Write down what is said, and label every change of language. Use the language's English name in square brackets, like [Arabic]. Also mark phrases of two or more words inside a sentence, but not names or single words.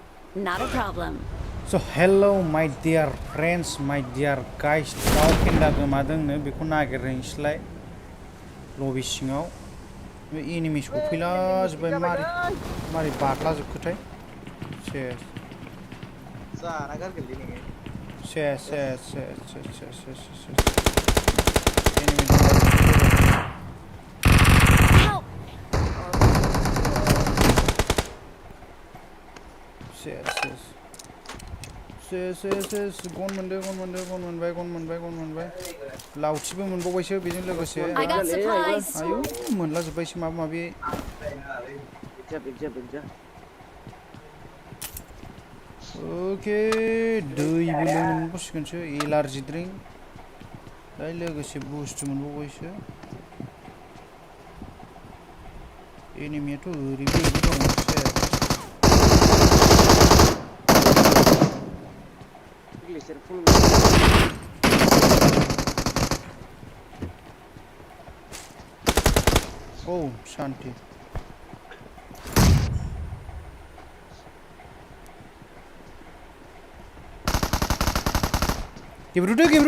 [English] Not a problem. So hello my dear friends, my dear guys. [Bodo] Dao Penda गोमादोंनो बेखौ नागिरहैनोसैलाय लबि सिङाव बे एनिमि सफैलाजोब्बाय मारै बारलाजोबखोथाय सेस एनिमि [English] Help! [Bodo] सेस गन मोनबाय लावथिबो मोनबावबायसो बेजों लोगोसे [English] I got supplies. [Bodo] आयु मोनलाजोब्बायसो माबा माबि ओके दैबो लोंनो मोनबावसिगोनसो [English] allergy drink [Bodo] दाय लोगोसे बुस्थु मोनबावबायसो एनिमियाथ' ओरैबो दं औ शान्ति गेब्रुदो